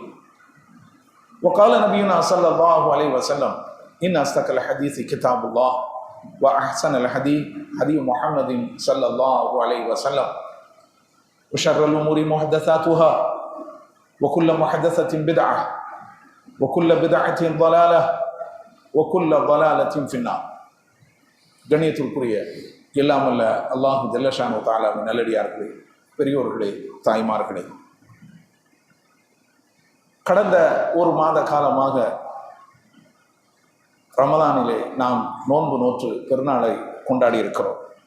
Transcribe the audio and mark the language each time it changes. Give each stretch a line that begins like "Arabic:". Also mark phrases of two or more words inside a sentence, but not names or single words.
Arabic: وقال نبينا صلى الله عليه وسلم إن أصدق الحديث كتاب الله وأحسن الحديث حديث محمد صلى الله عليه وسلم وشر الأمور محدثاتها وكل محدثة بدعة وكل بدعة ضلالة وكل ضلالة في النار.
Tamil: கண்ணியத்திற்குரிய எல்லாம் வல்ல அல்லாஹ்
Arabic: جل شأنه
Tamil: தஆலாவின் நல்லடியார்களே, பெரியோர்களே, தாய்மார்களே, கடந்த ஒரு மாத காலமாக ரமதானிலே நாம் நோன்பு நோற்று பெருநாளை கொண்டாடி இருக்கிறோம்.